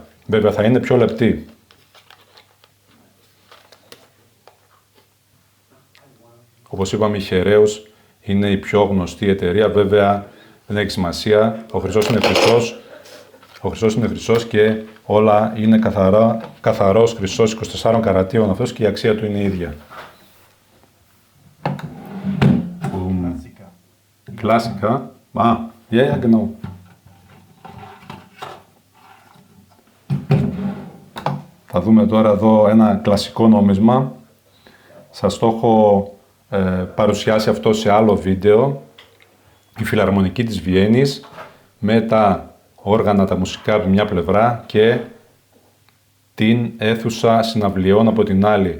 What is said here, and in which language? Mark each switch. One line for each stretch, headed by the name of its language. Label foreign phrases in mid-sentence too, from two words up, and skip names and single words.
Greek: Βέβαια θα είναι πιο λεπτή. Όπως είπαμε, η Χερέους είναι η πιο γνωστή εταιρεία. Βέβαια δεν έχει σημασία. Ο χρυσός είναι χρυσός. Ο χρυσός είναι χρυσός και όλα είναι καθαρός χρυσός 24 καρατίων αυτός και η αξία του είναι η ίδια.
German: Klassiker. Ja, genau.
Greek: Θα δούμε τώρα εδώ ένα κλασικό νόμισμα. Σας το έχω παρουσιάσει αυτό σε άλλο βίντεο. Η Φιλαρμονική της Βιέννης με τα όργανα, τα μουσικά από μια πλευρά και την αίθουσα συναυλιών από την άλλη.